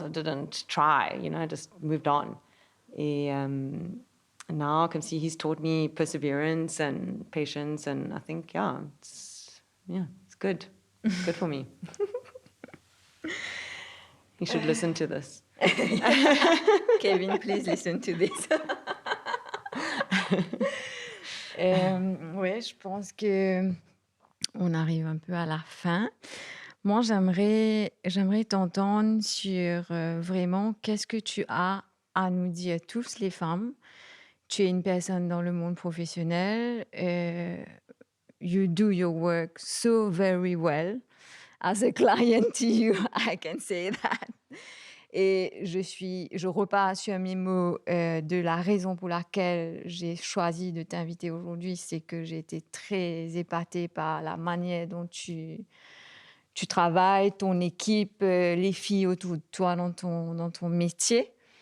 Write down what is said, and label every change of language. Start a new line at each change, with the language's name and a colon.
English: I didn't try, I just moved on. And now I can see he's taught me perseverance and patience, and I think, it's good. It's good for me. You should listen to this. Kevin, please listen to this.
French: Oui, je pense que on arrive un peu à la fin. Moi, j'aimerais t'entendre sur vraiment qu'est-ce que tu as à nous dire, tous les femmes. Tu es une personne dans le monde professionnel.
English: You do your work so very well. As a client to you, I can say that.
French: Et je repars sur mes mots de la raison pour laquelle j'ai choisi de t'inviter aujourd'hui, c'est que j'ai été très épatée par la manière dont tu travailles, ton équipe, les filles autour de toi dans ton métier.